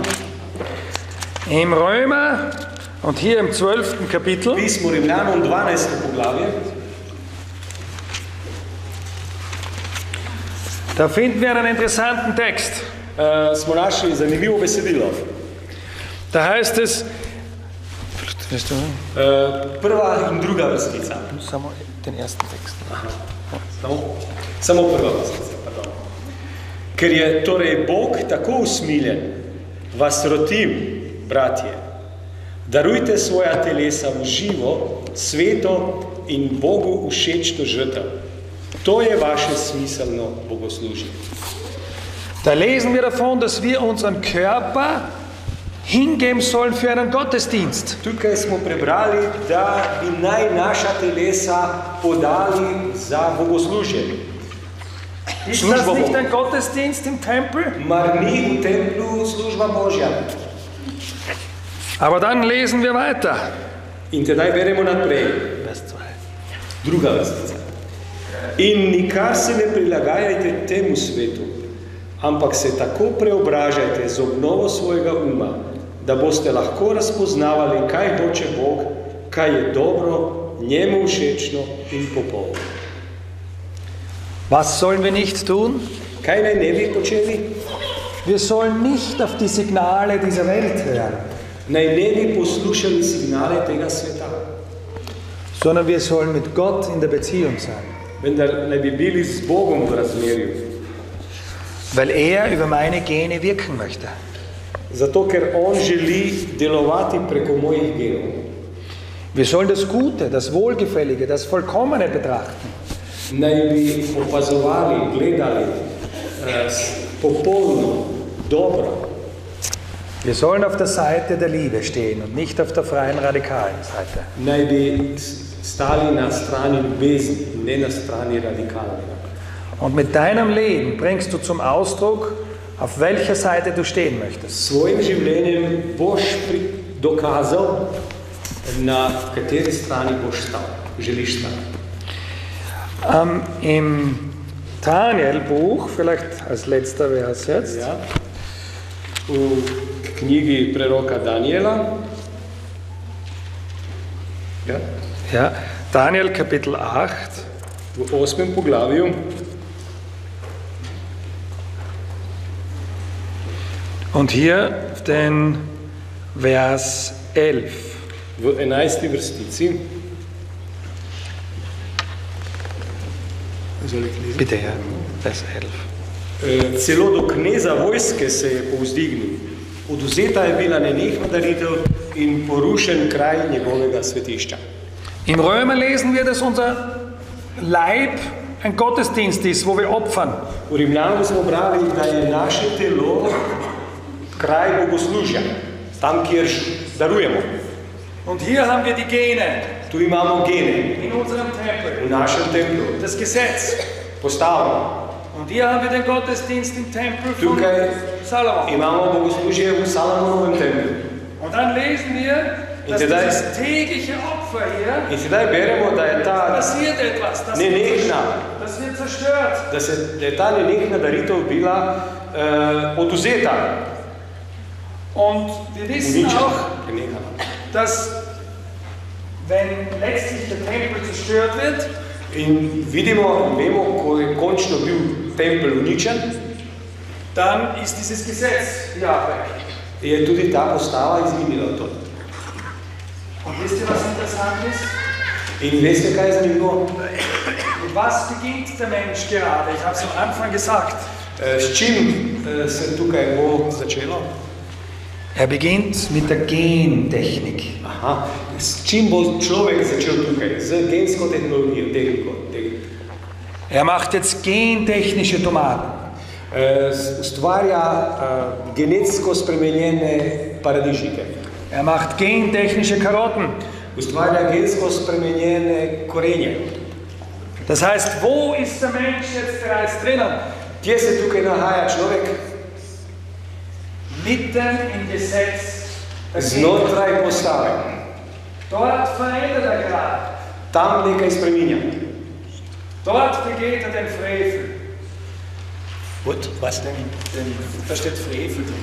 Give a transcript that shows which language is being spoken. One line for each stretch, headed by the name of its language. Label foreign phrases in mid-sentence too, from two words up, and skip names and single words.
German: Im Römer und hier im 12. Kapitel
Slovenian: pismo Rimljanom 12. poglavje.
German: Da finden wir einen interessanten Text.
Slovenian: Smo našli zanimivo besedilo.
German: Da heißt es,
Slovenian: Prva in druga vrstica.
German: samo den ersten Text.
Slovenian: Samo prva vrstica, pardon. Ker je torej Bog tako usmiljen, vas rotim, bratje, darujte svoja telesa v živo, sveto in Bogu všečno žrtev. To je vaše smiselno bogoslužje.
German: Da lesen wir davon, dass wir unseren Körper hingeben sollen für einen Gottesdienst.
Slovenian: Tukaj smo prebrali, da bi naj naša telesa podali za bogoslužje.
German: Ist das nicht ein Gottesdienst im Tempel?
Slovenian: Mar ni v templu služba Božja.
German: Aber dann lesen wir weiter.
Slovenian: In tedaj beremo naprej.
German: Vers 2.
Slovenian: Druga vrstica. In nikar se ne prilagajajte temu svetu, ampak se tako preobražajte z obnovo svojega uma, da boste lahko razpoznavali, kaj hoče Bog, kaj je dobro, njemu všečno in popolno.
German: Was sollen wir nicht tun?
Slovenian: Kaj naj ne bi počeli?
German: Wir sollen nicht auf die Signale dieser Welt hören,
Slovenian: Naj ne bi poslušali signale tega sveta,
German: sondern wir sollen mit Gott in der Beziehung sein.
Slovenian: vendar naj bi bili z Bogom v razmerju.
German: weil er über meine Gene wirken möchte.
Slovenian: Zato, ker on želi delovati preko mojih genov.
German: Wir sollen das Gute, das Wohlgefällige, das Vollkommene betrachten.
Slovenian: Naj bi opazovali, gledali popolno, dobro.
German: Wir sollen auf der Seite der Liebe stehen und nicht auf der freien radikalen Seite.
Slovenian: Naj bi stali na strani ljubezni, ne na strani radikalnega.
German: Und mit deinem Leben bringst du zum Ausdruck, auf welcher Seite du stehen möchtest.
Slovenian: S svojim življenjem boš dokazal, na kateri strani boš stal, želiš stati.
German: Im Daniel-Buch, vielleicht als letzter Vers jetzt. Ja.
Slovenian: V knjigi preroka Daniela. Ja.
German: Ja, Daniel Kapitel 8.
Slovenian: V 8. poglavju.
German: Und hier den Vers 11.
Slovenian: V 11. vrstici.
German: Bitte, ja, Vers 11.
Slovenian: Celo do kneza vojske se je povzdignil. Odvzeta je bila nenehna daritev in porušen kraj njegovega svetišča.
German: Im Römer lesen wir, dass unser Leib ein Gottesdienst ist, wo wir opfern.
Slovenian: V Rimljanu smo brali, da je naše telo kraj bogoslužja, tam, kjer darujemo.
German: Und hier haben wir die Gene.
Slovenian: Tu imamo gene.
German: In unserem Tempel.
Slovenian: V našem templu.
German: Das Gesetz.
Slovenian: Postavo.
German: Und hier haben wir den Gottesdienst im Tempel von
Slovenian: Tukaj
German: Salomon.
Slovenian: imamo bogoslužje v Salomonovem templu.
German: Und dann lesen wir, dass dieses tägliche Opfer hier,
Slovenian: in sedaj beremo, da je ta
German: passiert etwas, das wird zerstört.
Slovenian: Da je ta nenehna daritev bila odvzeta.
German: Und wir wissen auch, dass wenn letztlich der Tempel zerstört wird,
Slovenian: in vemo, ko je končno bil tempel uničen,
German: dann ist dieses Gesetz weg.
Slovenian: Je tudi ta postava izginila od.
German: Und wisst ihr, was interessant ist?
Slovenian: In veste, kaj je zanimivo?
German: Mit was beginnt der Mensch gerade? Ich habe es am Anfang gesagt.
Slovenian: S čim se tukaj bo začelo?
German: Er beginnt mit der Gentechnik.
Slovenian: Aha, s čim bo človek začel tukaj? Z gensko tehnologijo, tehniko.
German: Er macht jetzt gentechnische Tomaten.
Slovenian: Ustvarja genetsko spremenjene paradižnike.
German: Er macht gentechnische Karotten.
Slovenian: Ustvarja gensko spremenjene korenje.
German: Das heißt, wo ist der Mensch jetzt bereits drinnen?
Slovenian: Kje se tukaj nahaja človek?
German: Mitten im Gesetz.
Slovenian: Znotraj postave.
German: Dort verändert er gerade.
Slovenian: Tam nekaj spreminja.
German: Dort begeht er den Frevel. Gut, was denn? Da steht Frevel drin.